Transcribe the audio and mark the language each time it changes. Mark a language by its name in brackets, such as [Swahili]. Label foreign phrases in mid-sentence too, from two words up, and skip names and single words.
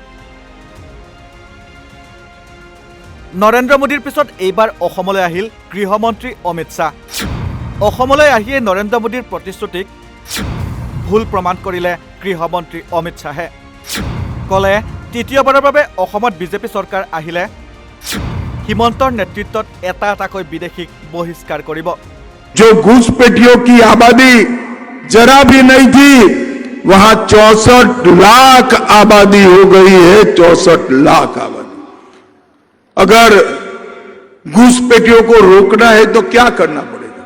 [Assamese] নৰেন্দ্ৰ মোদীৰ পিছত এইবাৰ অসমলৈ আহিল গৃহমন্ত্ৰী অমিত শ্বাহ। অসমলৈ আহিয়ে নৰেন্দ্ৰ মোদীৰ প্ৰতিশ্ৰুতিক ভুল প্ৰমাণ কৰিলে গৃহমন্ত্ৰী অমিত শ্বাহে। কলে তৃতীয়বাৰৰ বাবে অসমত বিজেপি চৰকাৰ আহিলে হিমন্তৰ নেতৃত্বত এটা এটাকৈ বিদেশীক বহিষ্কাৰ কৰিব। [Hindi] जो घुसपैठियों की आबादी जरा भी नहीं थी, वहां 64 लाख आबादी हो गई है। 64 लाख आबादी। अगर घुसपैठियों को रोकना है तो क्या करना पड़ेगा?